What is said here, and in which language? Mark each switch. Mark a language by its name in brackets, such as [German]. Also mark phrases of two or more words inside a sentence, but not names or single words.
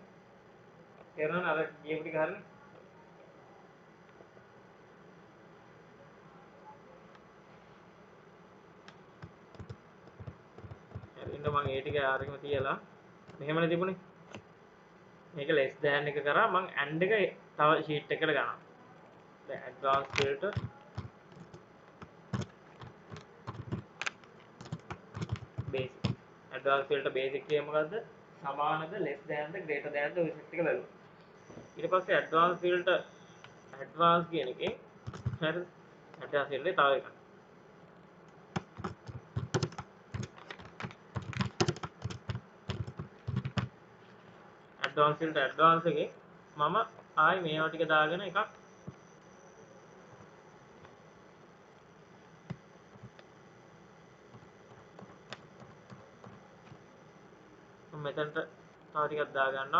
[Sinhala] තේරුණාද අර ගේම් ටික හරිනේ. ඉන්න මම ඒ ටික ආරෙම තියලා මෙහෙමනේ තිබුණේ. මේක [English] less than [Sinhala] එක කරා මම and එක තව sheet එකකට ගන්නවා. [English] දැන් advanced filter basic. advanced filter basic [Sinhala] කියේ මොකද්ද? සමානද [English] less than [Sinhala] ද [English] greater than [Sinhala] ද ඔය set එක බලමු. ඊට පස්සේ [English] advanced filter advanced [Sinhala] කියන එකේ හරි [English] advanced filter [Sinhala] තව එකක්. [English] advanced filter advanced [Sinhala] එකේ මම ආයි මේවා ටික දාගෙන එකක් මෙතනට තව ටිකක් දා ගන්නවා.